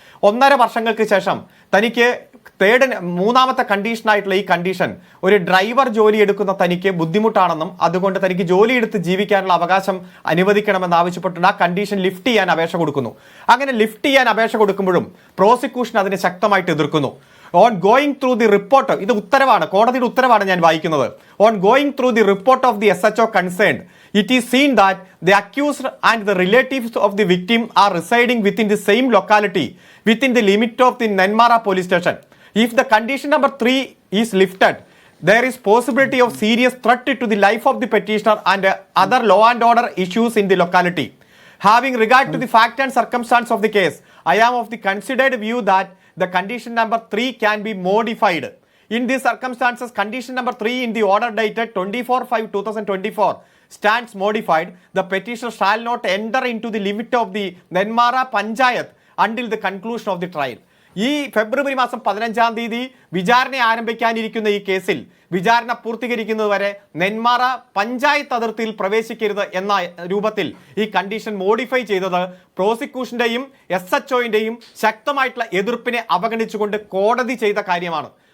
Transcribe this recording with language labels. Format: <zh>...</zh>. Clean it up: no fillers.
<ml>1.5 വർഷങ്ങൾക്ക് ശേഷം തനിക്ക് മൂന്നാമത്തെ കണ്ടീഷനായിട്ടുള്ള ഈ കണ്ടീഷൻ, ഒരു ഡ്രൈവർ ജോലി എടുക്കുന്ന തനിക്ക് ബുദ്ധിമുട്ടാണെന്നും അതുകൊണ്ട് തനിക്ക് ജോലിയെടുത്ത് ജീവിക്കാനുള്ള അവകാശം അനുവദിക്കണമെന്ന് ആവശ്യപ്പെട്ടുകൊണ്ട് ആ കണ്ടീഷൻ ലിഫ്റ്റ് ചെയ്യാൻ അപേക്ഷ കൊടുക്കുന്നു. അങ്ങനെ ലിഫ്റ്റ് ചെയ്യാൻ അപേക്ഷ കൊടുക്കുമ്പോഴും പ്രോസിക്യൂഷൻ അതിനെ ശക്തമായിട്ട് എതിർക്കുന്നു.</ml> <en>on going through the report,</en> <ml>ഇത് ഉത്തരവാണ്, കോടതിയുടെ ഉത്തരവാണ് ഞാൻ വായിക്കുന്നത്.</ml> <en>On going through the report of the SHO concerned, it is seen that the accused and the relatives of the victim are residing within the same locality within the limit of the Nenmara police station. If the condition number 3 is lifted, there is possibility of serious threat to the life of the petitioner and other law and order issues in the locality. Having regard to the fact and circumstance of the case, I am of the considered view that the condition number 3 can be modified. In these circumstances, condition number 3 in the order dated 24/5/2024 stands modified. The petitioner shall not enter into the limit of the Nenmara Panchayat until the conclusion of the trial.</en> <ml>ഈ ഫെബ്രുവരി മാസം 15-ാം തീയതി വിചാരണ ആരംഭിക്കാനിരിക്കുന്ന ഈ കേസിൽ വിചാരണ പൂർത്തീകരിക്കുന്നത് വരെ നെന്മാറ പഞ്ചായത്ത് അതിർത്തിയിൽ പ്രവേശിക്കരുത് എന്ന രൂപത്തിൽ ഈ കണ്ടീഷൻ മോഡിഫൈ ചെയ്തത് പ്രോസിക്യൂഷന്റെയും SHOന്റെയും ശക്തമായിട്ടുള്ള എതിർപ്പിനെ അവഗണിച്ചുകൊണ്ട് കോടതി ചെയ്ത കാര്യമാണ്.</ml>